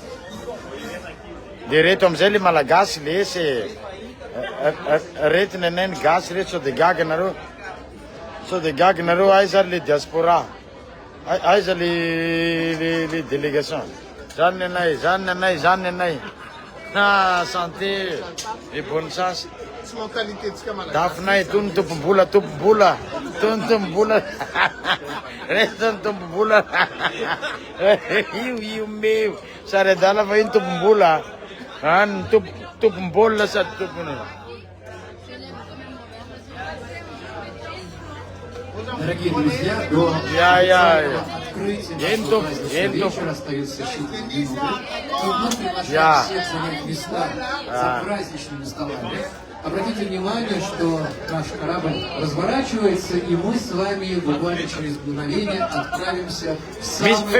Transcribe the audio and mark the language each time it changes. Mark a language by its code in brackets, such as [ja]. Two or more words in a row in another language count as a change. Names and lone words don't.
[mg] Dia reto amizay le malagasy le reto ny anay ny gasy reto sao de gaga nareo aiza le diaspora, aiza le délégation. Zany ny anay. [fr] Ah, santé et bonne chance. [mg] Dafinay tony tompom-bola. Reto ny tompom-bola. Io meu. Sary adala fa iny tompom-bola. Ny tompom-bola sady tompony. [ru] Дорогие друзья, до открытия вечера остается считанные минуты. Мы приглашаем всех занять места за праздничными столами. Обратите внимание, что наш корабль разворачивается, и мы с вами буквально через мгновение отправимся в самый центр столицы.